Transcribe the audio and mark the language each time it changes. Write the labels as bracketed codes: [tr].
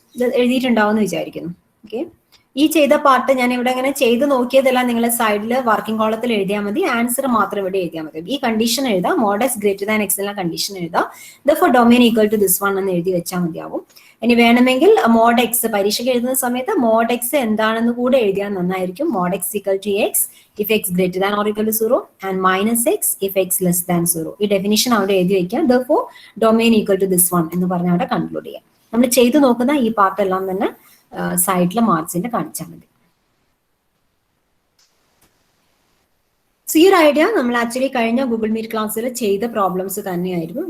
[ml] ഇത് എഴുതിയിട്ടുണ്ടാവും എന്ന് വിചാരിക്കുന്നു. ഓക്കെ, ഈ ചെയ്ത പാർട്ട് ഞാൻ ഇവിടെ ഇങ്ങനെ ചെയ്ത് നോക്കിയതെല്ലാം നിങ്ങൾ സൈഡിൽ വർക്കിംഗ് കോളത്തിൽ എഴുതിയാൽ മതി. ആൻസർ മാത്രം ഇവിടെ എഴുതിയാൽ മതി. ഈ കണ്ടീഷൻ എഴുതാം, [en] mod x greater than x [ml] എന്ന കണ്ടീഷൻ എഴുതാം. therefore domain equal to this 1 എന്ന് എഴുതി വെച്ചാൽ മതിയാവും. ഇനി വേണമെങ്കിൽ mod x പരീക്ഷയ്ക്ക് എഴുതുന്ന സമയത്ത് mod x എന്താണെന്ന് കൂടെ എഴുതിയാൽ നന്നായിരിക്കും. [en] mod x equal to x if x greater than or equal to 0 and -x if x less than 0. [ml] ഈ ഡെഫിനിഷൻ അവിടെ എഴുതി വെക്കാം. therefore domain equal to this 1 എന്ന് പറഞ്ഞ് അവിടെ കൺക്ലൂഡ് ചെയ്യാം. നമ്മൾ ചെയ്തു നോക്കുന്ന ഈ പാർട്ട് എല്ലാം തന്നെ സൈഡിലെ മാർക്സിന്റെ കാണിച്ചാൽ മതി. സോ ഈ ഒരു ഐഡിയ നമ്മൾ ആക്ച്വലി കഴിഞ്ഞ ഗൂഗിൾ മീറ്റ് ക്ലാസ്സിൽ ചെയ്ത പ്രോബ്ലംസ് തന്നെയായിരുന്നു.